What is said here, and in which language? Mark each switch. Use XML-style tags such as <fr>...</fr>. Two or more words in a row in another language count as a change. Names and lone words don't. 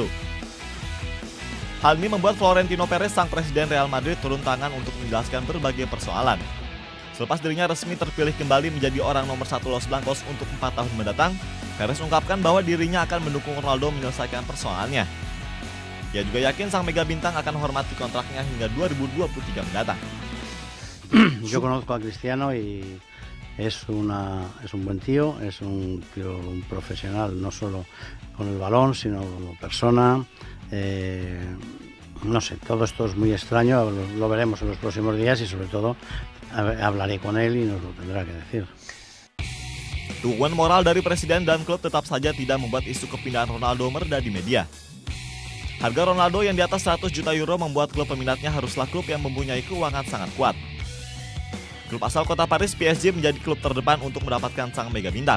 <id>Hal ini membuat Florentino Perez, sang presiden Real Madrid, turun tangan untuk menjelaskan berbagai persoalan. Selepas dirinya resmi terpilih kembali menjadi orang nomor 1 Los Blancos untuk 4 tahun mendatang, Perez ungkapkan bahwa dirinya akan mendukung Ronaldo menyelesaikan persoalannya. Ia juga yakin sang mega bintang akan hormati kontraknya hingga 2023 mendatang.</id> <es>Yo conozco a Cristiano y es un buen tío, es un tío profesional, no solo con el balón, sino como persona. No sé, todo esto es muy extraño, lo veremos en los próximos días y sobre todo hablaré con él y nos lo tendrá que decir.</es> <id>Dukungan moral dari presiden dan klub tetap saja tidak membuat isu kepindahan Ronaldo mereda di media. Harga Ronaldo yang di atas 100 juta euro membuat klub peminatnya haruslah klub yang mempunyai keuangan sangat kuat. Klub asal kota Paris, PSG menjadi klub terdepan untuk mendapatkan sang mega bintang.</id>